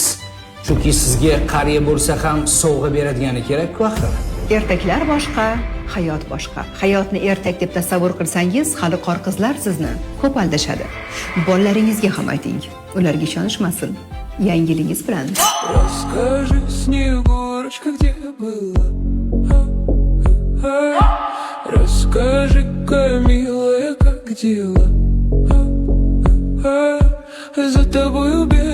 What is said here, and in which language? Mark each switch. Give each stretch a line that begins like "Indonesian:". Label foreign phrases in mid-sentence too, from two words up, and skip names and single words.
Uzbek: Chunki sizga qariya bo'lsa ham sovg'a beradigani kerak-ku axir. Ertaklar boshqa, hayot boshqa. Hayotni ertak deb tasavvur qilsangiz, hali qorqizlar sizni ko'p aldashadi. Bolalaringizga ham ayting, ularga ishonishmasin. Yangilingiz bilan.
Russian: Расскажи, Снегурочка, где была? Расскажи-ка, милая, как дела? За тобой